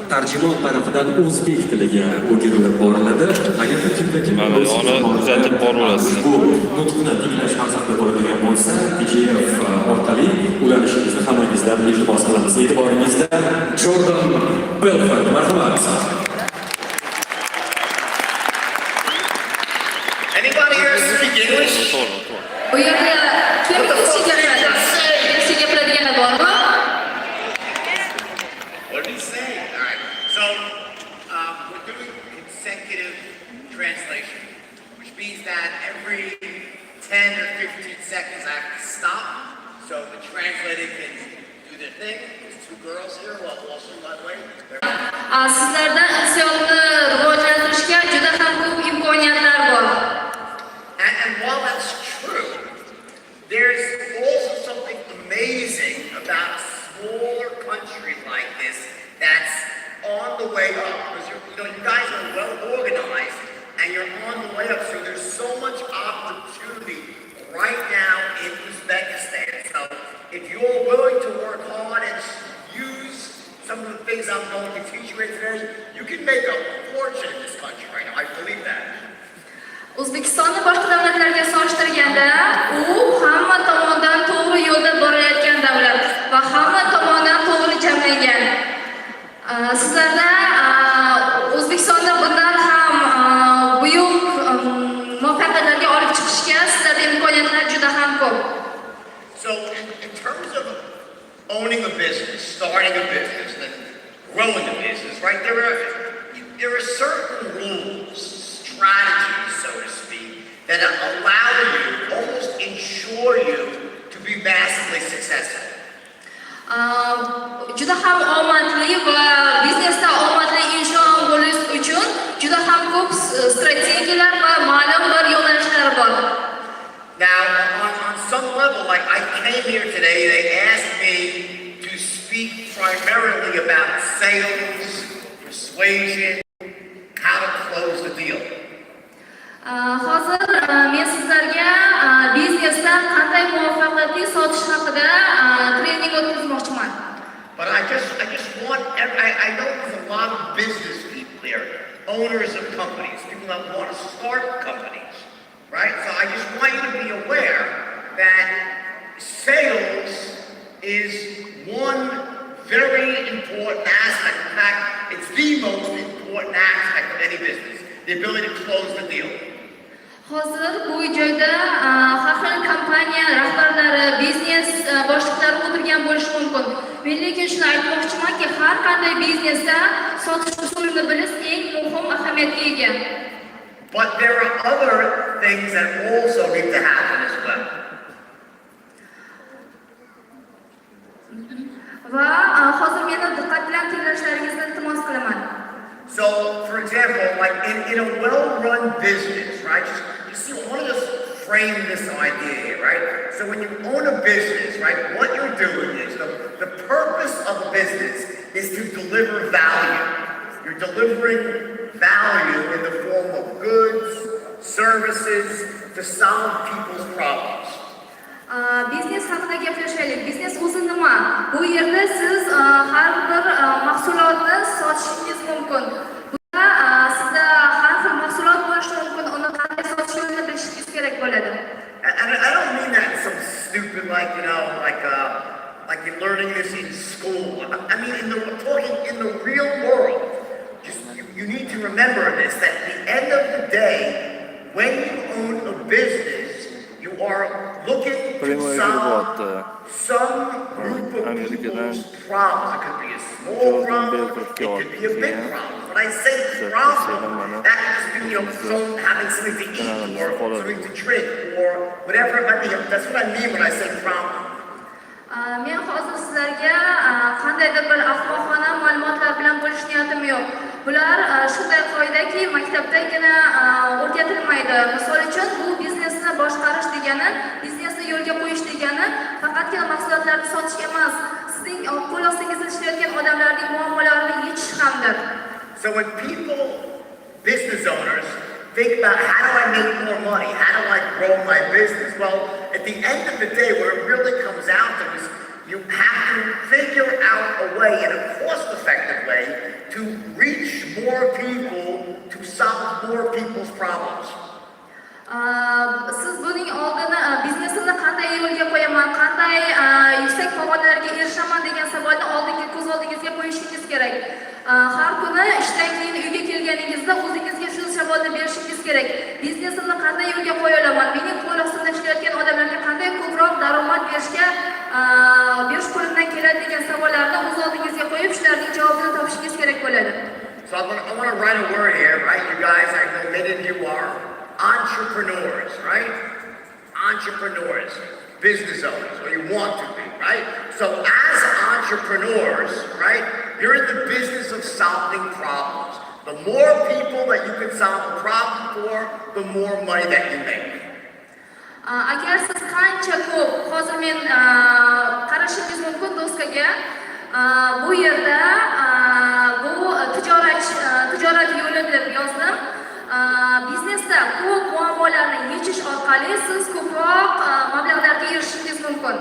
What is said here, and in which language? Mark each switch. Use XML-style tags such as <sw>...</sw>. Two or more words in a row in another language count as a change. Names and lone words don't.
<uz>tarjimon tarafidan o'zbek tiliga o'girilib boriladi. Agarda kimda-kim kuzatib boraverasiz. Bu nutqni tinglash maqsadida bo'ladigan bo'lsa, PDF orqali ulanishingizni hammangizdan iltimos qilamiz. E'tiboringizda Jordan Belfort, marhamat.</uz> <en>Anybody here speak English?</en> <uz>Bu yerda kim gapiradigan bormi?</uz> <en>What did he say? All right. So we're doing consecutive translation, which means that every 10 or 15 seconds I have to stop so the translator can do their thing. There's two girls here, well, also by the way.</en> <uz>Sizlardan insyonni rivojlantirishga juda ham ko'p imkoniyatlar bor.</uz> <en>And while that's true, there's also something amazing about a smaller country like this that's on the way up. Because you guys are well organized and you're on the way up. So there's so much opportunity right now in Uzbekistan. So if you're willing to work hard and use some of the things I'm going to teach you today, you can make a fortune in this country right now. I believe that.</en> <uz>O'zbekistonni boshqa davlatlarga solishtirganda, u hamma tomondan to'g'ri yo'lda borayotgan davlat va hamma tomondan to'g'ri jamlangan. Sizlarda O'zbekistonda bundan ham buyuk muvaffaqiyatlarga olib chiqishga sizlarda imkoniyatlar juda ham ko'p.</uz> <en>So in terms of owning a business, starting a business, and growing a business, right? There are certain rules, strategies, so to speak, that allow you, almost ensure you to be massively successful.</en> <uz>Juda ham omadli va biznesda omadli inson bo'lish uchun juda ham ko'p strategiyalar va ma'lum bir yo'nalishlar bor.</uz> <en>Now, on some level, like I came here today, they asked me to speak primarily about sales, persuasion, how to close the deal. Hozir men sizlarga biznesda qanday muvaffaqiyatli sotish haqida trening o'tkazmoqchiman. But I just want I know there's a lot of business people here, owners of companies, people that want to start companies, right? So I just want you to be aware that sales is one very important aspect. In fact, it's the most important aspect of any business, the ability to close the deal.</en> <uz>Hozir bu joyda har xil kompaniya rahbarlari, biznes boshliqlari o'tirgan bo'lishi mumkin. Men lekin shuni aytmoqchimanki, har qanday biznesda sotish usulini bilish eng muhim ahamiyatga ega.</uz> <en>But there are other things that also need to happen as well.</en> <uz>Va hozir meni diqqat bilan tinglashlaringizni iltimos qilaman.</uz> <en>So, for example, like in a well-run business, right? Just see, I want to just frame this idea here, right? So when you own a business, right, what you're doing is the purpose of a business is to deliver value. You're delivering value in the form of goods, services, to solve people's problems.</en> <uz>Biznes haqida gaplashaylik. Biznes o'zi nima? Bu yerda siz har bir mahsulotni sotishingiz mumkin. Bunda sizda har xil mahsulot bo'lishi mumkin. Uni qanday sotishni bilishingiz kerak bo'ladi.</uz> <en>And I don't mean that some stupid, like, you know, like you're learning this in school. I mean, talking in the real world. Just you need to remember this, that at the end of the day, when you own a business, you are looking to solve some group of people's problems. It could be a small problem, it could be a big problem. When I say problem, that just be, you know, having something to eat or something to drink or whatever it might be. That's what I mean when I say problem.</en> <uz>Men hozir sizlarga qandaydir bir ahmoqona ma'lumotlar bilan bo'lish niyatim yo'q. Bular shunday qoidaki, maktabdagina o'rgatilmaydi. Misol uchun, bu biznesni boshqarish degani, biznesni yo'lga qo'yish degani faqatgina mahsulotlarni sotish emas, sizning qo'l ostingizda ishlayotgan odamlarning muammolarini yechish hamdir.</uz> <en>So when people, business owners, think about how do I make more money? How do I grow my business? Well, at the end of the day, what it really comes out to is You have to figure out a way, in a cost-effective way, to reach more people, to solve more people's problems.</en> <uz>Siz buning oldini biznesimni qanday yo'lga qo'yaman, qanday yuksak pog'onalarga erishaman degan savolni oldingi ko'z oldingizga qo'yishingiz kerak. Har kuni ishdan keyin uyga kelganingizda o'zingizga shu savolni berishingiz kerak. Biznesimni qanday yo'lga qo'ya olaman? Mening qo'l ostida ishlayotgan odamlarga qanday ko'proq daromad berish qo'limdan keladi degan savollarni o'z oldingizga qo'yib, shularning javobini topishingiz kerak bo'ladi.</uz> <en>So I want to write a word here, right? You guys, I know many of you are entrepreneurs, right? Entrepreneurs, business owners, or you want to be, right? So as entrepreneurs, right, you're in the business of solving problems. The more people that you can solve a problem for, the more money that you make.</en> <uz>Agar siz qancha ko'p, hozir men qarashingiz mumkin doskaga, bu yerda bu tijorat yo'li deb yozdim. Biznesda ko'p muammolarni yechish orqali siz ko'proq mablag'larga erishishingiz mumkin.</uz>